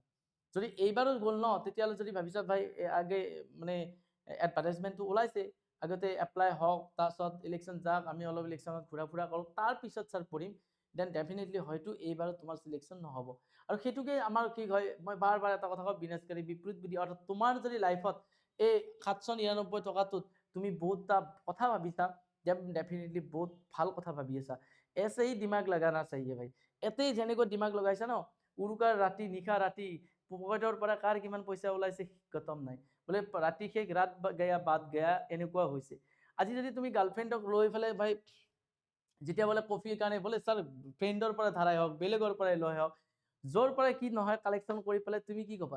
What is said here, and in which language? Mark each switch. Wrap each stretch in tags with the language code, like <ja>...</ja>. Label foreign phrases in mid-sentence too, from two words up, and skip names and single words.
<as>যদি এইবাৰো গ'ল ন, তেতিয়াহ'লে যদি ভাবিছা ভাই আগে মানে এডভাৰটাইজমেণ্টটো ওলাইছে, আগতে এপ্লাই হওক, তাৰপিছত ইলেকশ্যন যাওক, আমি অলপ ইলেকশ্যনত ঘূৰা ফুৰা কৰোঁ, তাৰপিছত ছাৰ পঢ়িম,</as> <en>then definitely</en> <as>হয়তো এইবাৰো তোমাৰ চিলেকশ্যন নহ'ব। আৰু সেইটোকে আমাৰ কি হয়, মই বাৰ বাৰ এটা কথা কওঁ, বিনাশকাৰী বিপৰীত বুদ্ধি, অৰ্থাৎ তোমাৰ যদি লাইফত এই 799 টকাটোত তুমি বহুতটা কথা ভাবিছা, ডেফিনেটলি বহুত ভাল কথা ভাবি আছা,</as> <hi>ऐसे ही दिमाग लगाना चाहिए भाई।</hi> <as>এতেই যেনেকৈ দিমাগ লগাইছা ন, উৰুকাৰ ৰাতি নিশা ৰাতি পকেটৰ পৰা কাৰ কিমান পইচা ওলাইছে খতম নাই, বোলে ৰাতি শেষ</as> <hi>रात गया बाद गया,</hi> <as>এনেকুৱা হৈছে। আজি যদি তুমি গাৰ্লফ্ৰেণ্ডক লৈ ফেলে ভাই যেতিয়া বোলে কফিৰ কাৰণে বোলে ছাৰ ফ্ৰেণ্ডৰ পৰা ধাৰাই হওক, বেলেগৰ পৰাই লৈ হওক, য'ৰ পৰাই কি নহয় কালেকশ্যন কৰি পেলাই তুমি কি ক'বা,</as>